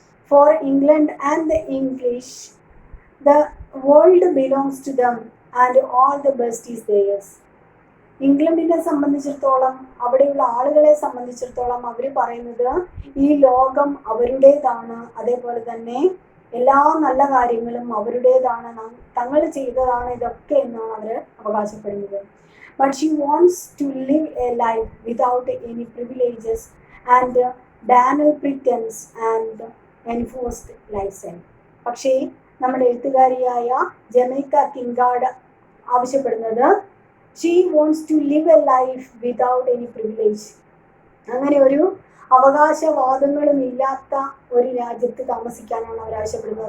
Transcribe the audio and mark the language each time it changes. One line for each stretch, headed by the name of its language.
English: For England and the English the world belongs to them and all the best is theirs.
Malayalam: ഇംഗ്ലണ്ടിനെ സംബന്ധിച്ചിടത്തോളം, അവിടെയുള്ള ആളുകളെ സംബന്ധിച്ചിടത്തോളം അവർ പറയുന്നത് ഈ ലോകം അവരുടേതാണ്, അതേപോലെ തന്നെ എല്ലാ നല്ല കാര്യങ്ങളും അവരുടേതാണ്, തങ്ങൾ ചെയ്തതാണ് ഇതൊക്കെ എന്നാണ് അവർ അവകാശപ്പെടുന്നത്.
English: But she wants to live a life without any privileges and banal pretense and enforced lifestyle.
Malayalam: പക്ഷേ നമ്മുടെ എഴുത്തുകാരിയായ ജമൈക്ക കിൻകാർഡ് ആവശ്യപ്പെടുന്നത്
English: She wants to live a life without any privilege.
Malayalam: അങ്ങനെ ഒരു അവകാശവാദങ്ങളും ഇല്ലാത്ത ഒരു രാജ്യത്ത് താമസിക്കാനാണ് അവർ ആവശ്യപ്പെടുന്നത്.